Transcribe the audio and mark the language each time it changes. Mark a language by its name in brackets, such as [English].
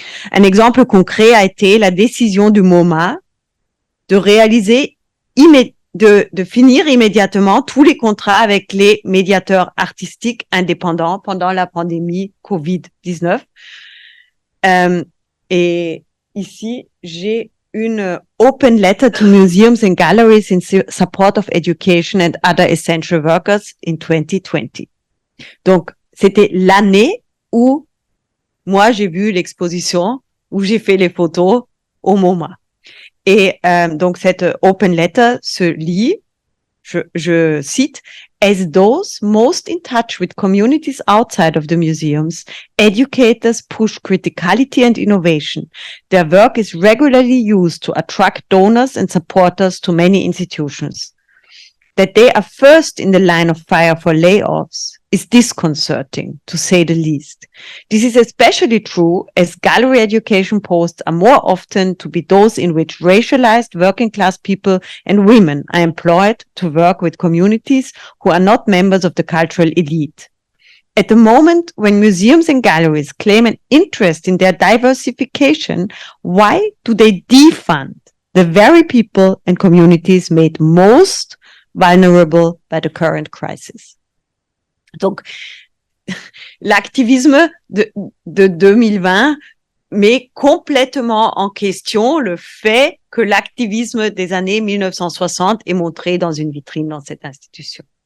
[French] Un exemple concret a été la décision du MoMA de réaliser de finir immédiatement tous les contrats avec les médiateurs artistiques indépendants pendant la pandémie Covid-19. Et ici, j'ai [English] une open letter to museums and galleries in support of education and other essential workers in 2020. [French] Donc, c'était l'année où moi, j'ai vu l'exposition, où j'ai fait les photos au MoMA. Et donc, cette open letter se lit, je cite, [English] as those most in touch with communities outside of the museums, educators push criticality and innovation. Their work is regularly used to attract donors and supporters to many institutions. That they are first in the line of fire for layoffs is disconcerting, to say the least. This is especially true as gallery education posts are more often to be those in which racialized working class people and women are employed to work with communities who are not members of the cultural elite. At the moment when museums and galleries claim an interest in their diversification, why do they defund the very people and communities made most vulnerable by the current crisis? [French] Donc, l'activisme de 2020 met complètement en question le fait que l'activisme des années 1960 est montré dans une vitrine dans cette institution.